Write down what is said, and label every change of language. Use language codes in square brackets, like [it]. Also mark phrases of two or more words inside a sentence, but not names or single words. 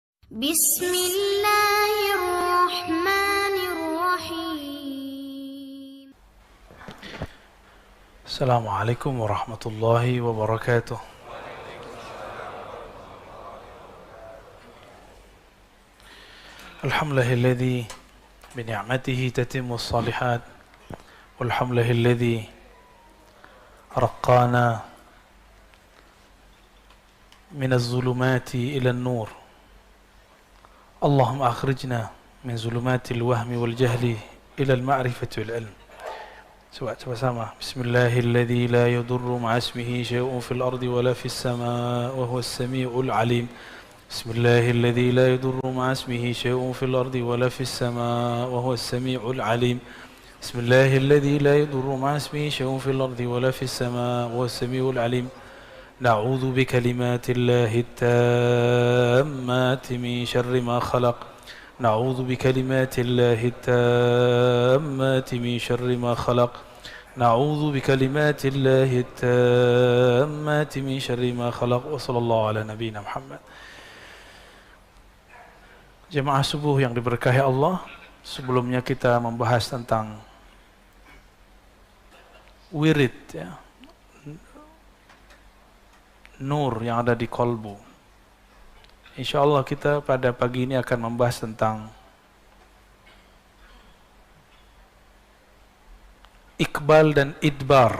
[ar] Bismillahirrahmanirrahim. السلام عليكم ورحمة الله وبركاته. الحمد لله الذي بنعمته تتم الصالحات. والحمد لله الذي رقانا من الظلمات إلى النور. اللهم أخرجنا من ظلمات الوهم والجهل إلى المعرفة والعلم. [id] Coba sama. [ar] بسم الله الذي لا يضر مع اسمه شيء في الأرض ولا في السماء وهو السميع العليم. بسم الله الذي لا يضر مع اسمه شيء في الأرض ولا في السماء وهو السميع العليم. بسم الله الذي لا يضر مع اسمه شيء في الأرض ولا في السماء وهو السميع العليم. نعوذ بكلمات الله التامات من شر ما خلق. نعوذ بكلمات الله التامات من شر ما خلق. نعوذ بكلمات الله التامات من شر ما خلق. وصلى الله على نبينا محمد. [id] Jemaah subuh yang diberkahi Allah, sebelumnya kita membahas tentang wirid, ya, nur yang ada di kolbu. Insyaallah kita pada pagi ini akan membahas tentang iqbal dan idbar.